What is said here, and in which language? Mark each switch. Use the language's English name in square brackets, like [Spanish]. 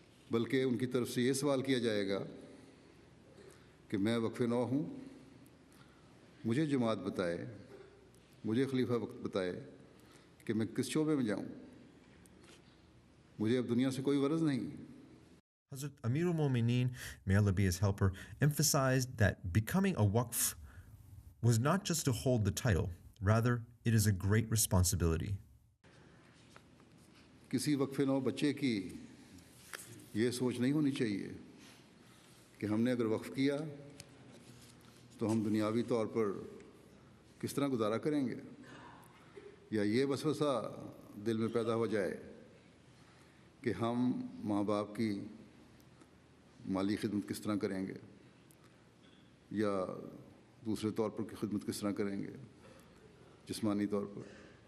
[Urdu] بلکہ ان کی طرف سے یہ سوال کیا جائے گا کہ میں وقف نو ہوں, مجھے جماعت بتائے, مجھے خلیفہ وقت بتائے کہ میں کس شعبے میں جاؤں, مجھے اب دنیا سے کوئی غرض نہیں. [English] Hazrat Amir al-Mu'mineen, may Allah be his helper, emphasized that becoming a waqf was not just to hold the title, rather it is a great responsibility. [Urdu] کسی وقف نو بچے کی یہ سوچ نہیں ہونی چاہیے کہ ہم نے اگر وقف کیا تو ہم دنیاوی طور پر کس طرح گزارا کریں گے, یا یہ وسوسہ دل میں پیدا ہو جائے کہ ہم ماں باپ کی مالی خدمت کس طرح کریں گے, یا دوسرے طور پر خدمت کس طرح کریں گے, جسمانی طور پر.